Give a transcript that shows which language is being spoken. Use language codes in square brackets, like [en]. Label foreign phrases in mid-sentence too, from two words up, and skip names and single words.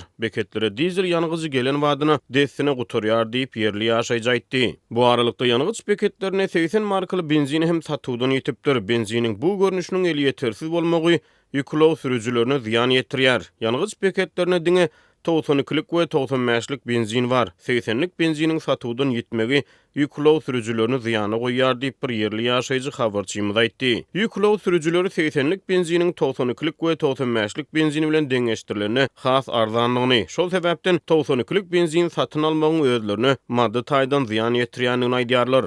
[tk] Beketlere dizel ýangyjy gelen wadyna dessine guturýar diýip ýerli ýaşaýjy aýtdy. Bu aralykda ýangyç beketlerine 80 markaly benzin hem satywdan ýetipdir. Benziniň bu görnüşiniň eli ýetersiz bolmagy ýüklew sürüjülerine ziýan ýetirýär. Ýangyç beketlerine diňe 92'lik we 95'lik benzin var. 80'lik benzinin satywdan ýetmegi ýüklew sürüjülerini ziýana goýýar diýip bir ýerli ýaşaýjy habarçymyz aýtdy. Ýüklew sürüjüleri 80'lik benziniň 92'lik we 95'lik benzini bilen deňeşdirilenine has arzanlygyny, şol sebäpden 92'lik benzin satyn almagyň özlerine maddi taýdan ziýan ýetirýänini aýdýarlar.